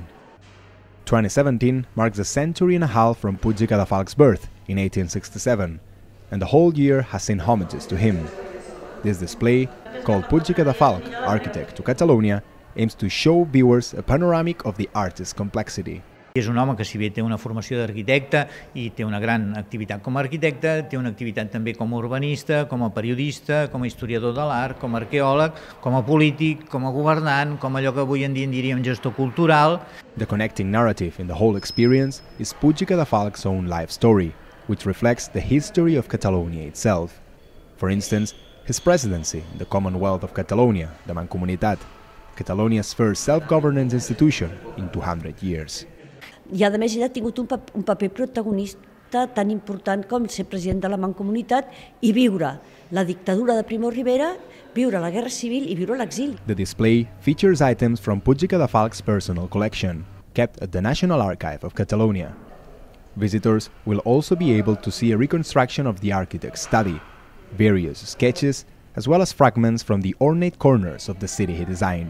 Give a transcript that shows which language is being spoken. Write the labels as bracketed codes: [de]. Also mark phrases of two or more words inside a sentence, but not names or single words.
[en] 2017 marks a century and a half from Puig i Cadafalch's birth in 1867, and the whole year has seen homages to him. This display, called Puig i Cadafalch, Architect to Catalonia, aims to show viewers a panoramic of the artist's complexity. [ca] És un home que, si bé té una formació d'arquitecte i té una gran activitat com a arquitecte, té una activitat també com a urbanista, com a periodista, com a historiador de l'art, com a arqueòleg, com a polític, com a governant, com allò que avui en dia en diríem gestor cultural. [en] The connecting narrative in the whole experience is Puig i Cadafalch's own life story, which reflects the history of Catalonia itself. For instance, his presidency in the Commonwealth of Catalonia, the Mancomunitat, Catalonia's first self-governance institution in 200 years. [ca] I a més ell ha tingut un paper protagonista tan important com ser president de la Mancomunitat i viure la dictadura de Primo de Rivera, viure la Guerra Civil i viure l'exili. [en] The display features items from Puig i Cadafalch's personal collection, kept at the National Archive of Catalonia. Visitors will also be able to see a reconstruction of the architect's study, various sketches, as well as fragments from the ornate corners of the city he designed.